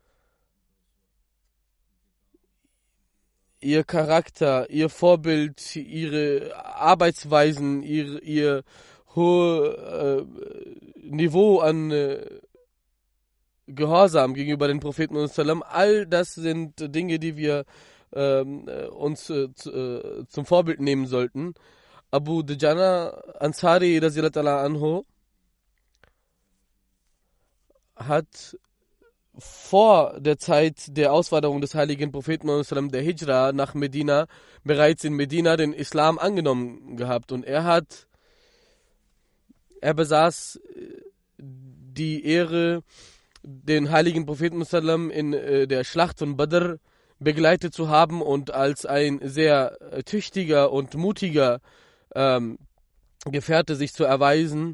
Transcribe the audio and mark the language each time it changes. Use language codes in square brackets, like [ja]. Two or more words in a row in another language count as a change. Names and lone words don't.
[de] Ihr Charakter, ihr Vorbild, ihre Arbeitsweisen, ihr hohes Niveau an Gehorsam gegenüber den Propheten und Salam, all das sind Dinge, die wir uns zum Vorbild nehmen sollten. Abu Dujana Ansari [ar] رضي الله عنه [de] hat vor der Zeit der Auswanderung des heiligen Propheten Muhammad sallam, der Hijra nach Medina, bereits in Medina den Islam angenommen gehabt. Und er besaß die Ehre, den heiligen Propheten Muhammad sallam, in der Schlacht von Badr begleitet zu haben und als ein sehr tüchtiger und mutiger Gefährte sich zu erweisen.